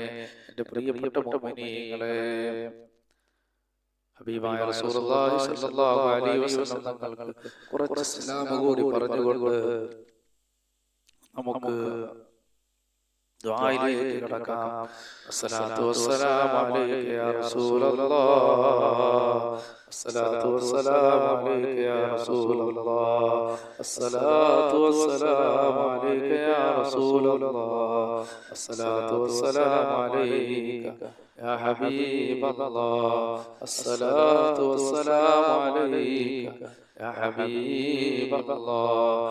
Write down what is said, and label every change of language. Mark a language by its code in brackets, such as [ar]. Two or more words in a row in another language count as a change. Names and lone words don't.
[ml] എൻ്റെ പ്രിയപ്പെട്ട മുഅ്മിനീങ്ങളെ, ഹബീബായ റസൂലുള്ളാഹി [ar] صلى الله عليه وسلم [ml] തങ്ങൾക്ക് കുറച്ച് സലാം കൂടി പറഞ്ഞുകൊണ്ട് നമുക്ക് ദുആയിലേക്ക് കടക്കാം. [ar] الصلاة والسلام عليك يا رسول الله الصلاة والسلام عليك يا رسول الله. الصلاة والسلام عليك يا رسول الله. الصلاة والسلام عليك يا حبيب الله. الصلاة والسلام عليك يا حبيب الله.